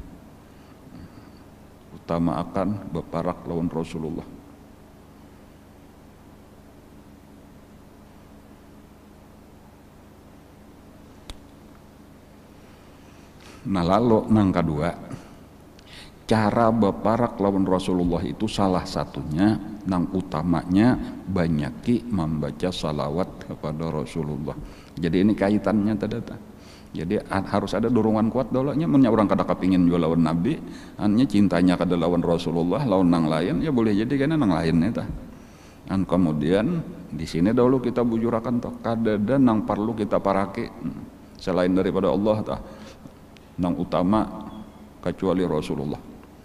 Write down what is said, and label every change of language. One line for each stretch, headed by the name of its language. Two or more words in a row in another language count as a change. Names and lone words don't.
Banjar: Utama akan berparak lawan Rasulullah. Nah lalu yang kedua, cara berparak lawan Rasulullah itu salah satunya, yang utamanya banyaki membaca salawat kepada Rasulullah. Jadi ini kaitannya tadi. Jadi harus ada dorongan kuat dolanya, punya orang kada kepingin juga lawan Nabi, hanya cintanya kada lawan Rasulullah, lawan nang lain ya boleh jadi karena nang lain itu. Dan kemudian di sini dahulu kita bujurakan toh, kada ada nang perlu kita parake selain daripada Allah toh, nang utama kecuali Rasulullah.